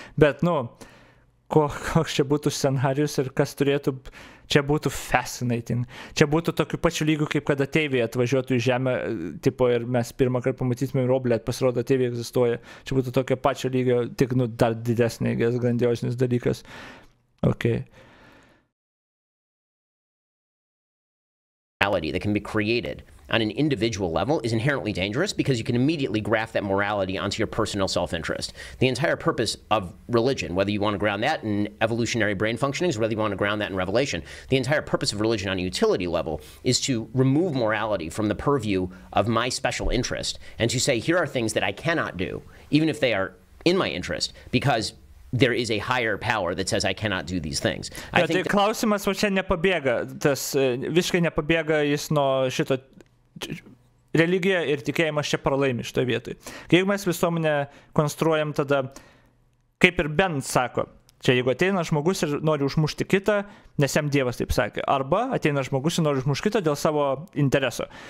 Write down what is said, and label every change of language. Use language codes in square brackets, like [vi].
[lt] Bet, koks čia būtų scenarius ir kas turėtų, čia būtų fascinating. Čia būtų tokiu pačiu lygiu, kaip kad ateiviai atvažiuotų į žemę, tipo, ir mes pirmą kartą pamatytume roblę, pasirodo, ateiviai egzistuoja. Čia būtų tokio pačio lygio, tik, dar didesnė, grandiosinis dalykas. [en] Okay. That can be created on an individual level is inherently dangerous because you can immediately graft that morality onto your personal self-interest. The entire purpose of religion, whether you want to ground that in evolutionary brain functionings, or whether you want to ground that in revelation, the entire purpose of religion on a utility level is to remove morality from the purview of my special interest and to say, here are things that I cannot do, even if they are in my interest, because there is a higher power that says I cannot do these things. [lt] Ja, tai klausimas va čia nepabėga, visiškai nepabėga jis nuo šito religija ir tikėjimas čia pralaimi šitoje vietoje. Jeigu mes visuomenę konstruojam tada, kaip ir Ben sako, čia jeigu ateina žmogus ir nori užmušti kitą, nes jam Dievas taip sakė, arba ateina žmogus ir nori užmušti kitą dėl savo intereso.